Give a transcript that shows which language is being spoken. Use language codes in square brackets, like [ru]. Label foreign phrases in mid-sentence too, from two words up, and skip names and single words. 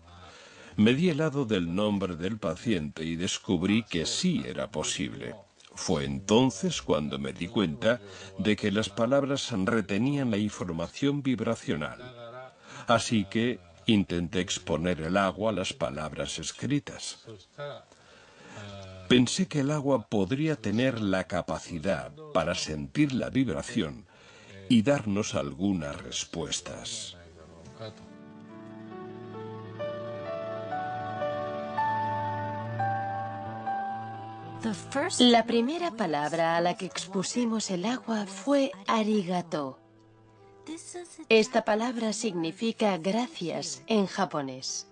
[es] Me di helado del nombre del paciente y descubrí que sí era posible. Fue entonces cuando me di cuenta de que las palabras retenían la información vibracional. Así que intenté exponer el agua a las palabras escritas. [ja] そしたら [es] Pensé que el agua podría tener la capacidad para sentir la vibración y darnos algunas respuestas. [ja] ないだろうかと [es] La primera palabra a la que expusimos el agua fue arigato. Esta palabra significa gracias en japonés.